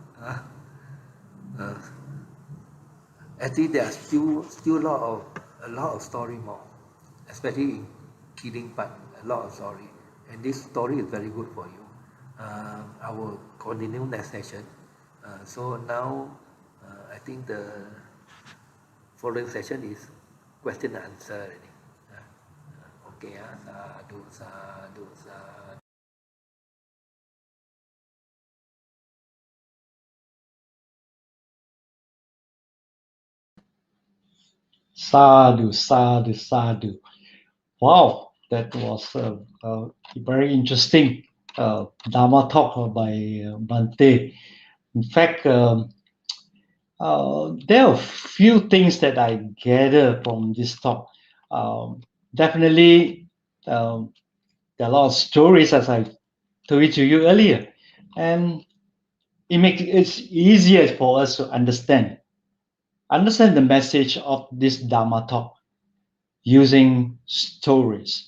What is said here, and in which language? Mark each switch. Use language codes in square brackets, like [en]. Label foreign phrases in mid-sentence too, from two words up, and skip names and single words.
[en] Actually, there are still a lot of story more, especially in killing part, a lot of story, and this story is very good for you. I will continue next session. So now I think the following session is question and answer already. [pi] Okay, sadhu, sadhu, sadhu. Sadhu, sadhu, sadhu. [en] Wow, that was a very interesting Dhamma talk by Bhante. In fact, there are a few things that I gather from this talk. Definitely, there are a lot of stories, as I told it to you earlier, and it makes it easier for us to understand the message of this Dhamma talk using stories.